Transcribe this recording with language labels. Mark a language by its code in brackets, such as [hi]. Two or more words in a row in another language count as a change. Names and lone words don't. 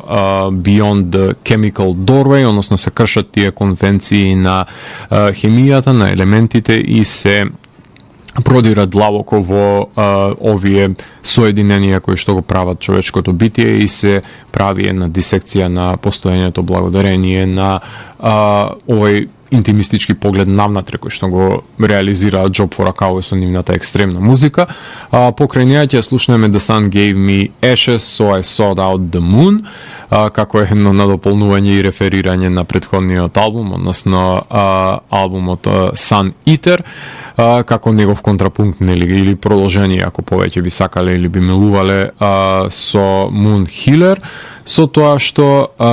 [mk] Beyond the Chemical Doorway, односно се кршат тие конвенции на хемијата, на елементите и се продира длабоко во овие соединенија кои што го прават човечкото битие и се прави една дисекција на постоењето благодарение на овој интимистички поглед навнатре кој што го реализираат Job for a Cowboy со нивната екстремна музика. Покрај неа ќе слушнеме The Sun Gave Me Ashes, So I Sought Out the Moon, како едно надополнување и реферирање на претходниот албум, односно албумот Sun Eater, како негов контрапункт или продолжение, ако повеќе би сакале или би милувале со Moon Healer, со тоа што